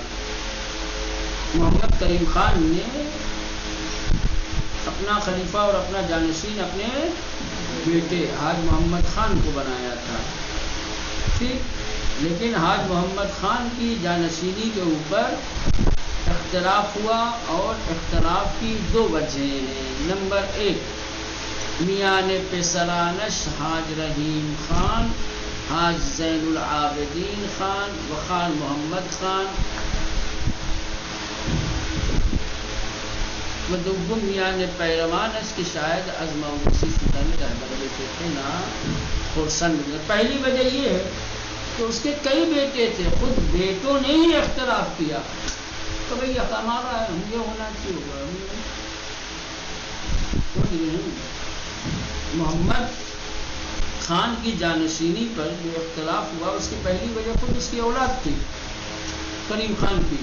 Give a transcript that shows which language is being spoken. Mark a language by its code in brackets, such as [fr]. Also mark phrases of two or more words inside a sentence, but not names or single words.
[ur] محمد کریم خان نے اپنا خلیفہ اور اپنا جانشین اپنے بیٹے حاج محمد خان کو بنایا تھا، ٹھیک. لیکن حاج محمد خان کی جانشینی کے اوپر اختلاف ہوا، اور اختلاف کی 2 وجہیں ہیں. نمبر 1، [fa] میان پسرانش حاج رحیم خان، حاج زین العابدین خان و خان محمد خان. و دوم میان پیروانش کی شاید از موروثی شدن رہبر فتنہ خرسند. [ur] پہلی وجہ یہ ہے کہ اس کے کئی بیٹے تھے، خود بیٹوں نے ہی اختلاف کیا تو بھئی یہ ہمارا ہے، ہم یہ ہونا چاہیے. محمد خان کی جانشینی پر جو اختلاف ہوا اس کی پہلی وجہ خود اس کی اولاد تھی، کریم خان کی.